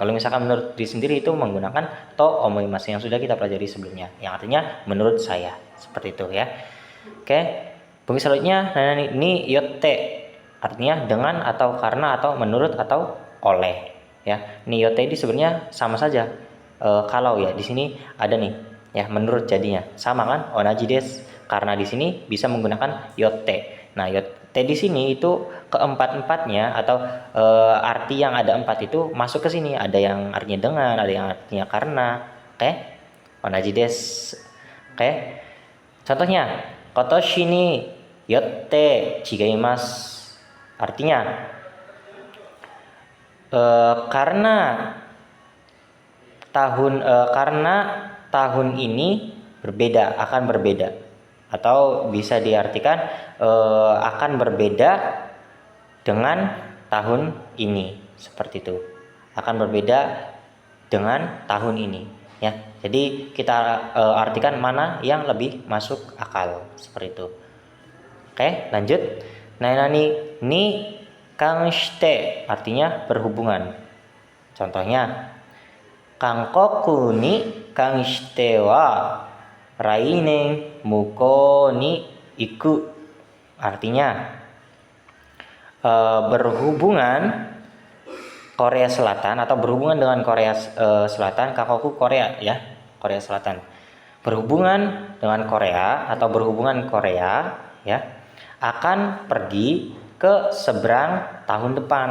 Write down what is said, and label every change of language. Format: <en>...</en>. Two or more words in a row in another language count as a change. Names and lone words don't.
<id>Kalau misalkan menurut diri sendiri itu menggunakan</id> <ja>と思います</ja> <id>yang sudah kita pelajari sebelumnya, yang artinya menurut saya, seperti itu ya. Oke, bunga selanjutnya</id> <ja>によって,</ja> <id>artinya dengan atau karena atau menurut atau oleh ya.</id> <ja>によって</ja> <id>ini sebenarnya sama saja. Kalau ya di sini ada nih ya, menurut jadinya sama kan,</id> <ja>同じです,</ja> <id>karena di sini bisa menggunakan yotte. Nah yotte di sini itu keempat-empatnya atau arti yang ada 4 itu masuk ke sini. Ada yang artinya dengan, ada yang artinya karena. Oke,</id> <ja>同じです.</ja> <id>Oke, contohnya</id> <ja>今年によって違います,</ja> <id>artinya karena tahun ini akan berbeda, atau bisa diartikan akan berbeda dengan tahun ini, seperti itu. Akan berbeda dengan tahun ini ya. Jadi kita artikan mana yang lebih masuk akal, seperti itu. Oke, lanjut.</id> <ja>何々に関して,</ja> <id>artinya berhubungan. Contohnya,</id> <ja>韓国に関しては来年向こうに行く,</ja> <id>artinya berhubungan Korea Selatan atau berhubungan dengan Korea Selatan. Kankoku Korea ya, Korea Selatan. Berhubungan dengan Korea atau berhubungan Korea ya, akan pergi ke seberang tahun depan.</id>